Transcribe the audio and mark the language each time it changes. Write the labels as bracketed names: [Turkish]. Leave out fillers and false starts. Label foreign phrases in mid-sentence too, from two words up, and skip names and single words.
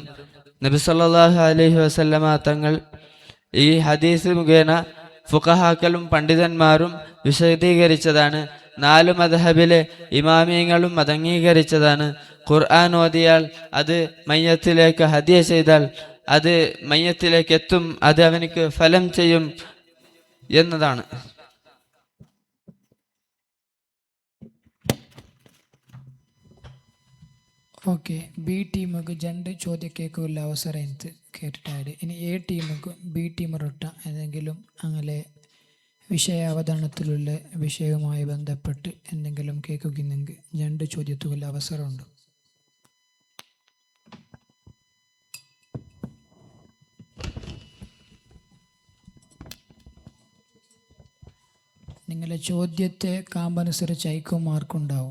[Malayalam] നബി [Arabic] صلى الله عليه وسلم [Malayalam] തങ്ങൾ ഈ ഹദീസ് മുഖേന ഫുഖഹാക്കളും പണ്ഡിതന്മാരും വിശദീകരിച്ചതാണ്. 4 മദ്ഹബിലെ ഇമാമിയങ്ങളും അതംഗീകരിച്ചതാണ്. ഖുർആൻ ഓതിയാൽ അത് മയ്യത്തിലേക്ക് ഹദിയ ചെയ്താൽ അത് മയ്യത്തിലേക്ക് എത്തും, അത് അവനിക്ക് ഫലം ചെയ്യും എന്നതാണ്. [Kannada] ಓಕೆ, ಬಿ ಟೀಮಿಗೆ [Malayalam] ജണ്ട് ചോദ്യം കേൾക്കുള്ള അവസരം എന്ത് കേട്ടിട്ടാണ്. ഇനി എ ടീമിക്ക് ബി ടീം റൊട്ട എന്തെങ്കിലും അങ്ങനെ വിഷയ അവതരണത്തിലുള്ള വിഷയവുമായി ബന്ധപ്പെട്ട് എന്തെങ്കിലും കേൾക്കുന്നെങ്കിൽ ജണ്ട് ചോദ്യത്തുള്ള അവസരമുണ്ട്. നിങ്ങളെ ചോദ്യത്തെ കാമ്പനുസരിച്ച് ഐക്യം മാർക്കുണ്ടാവും.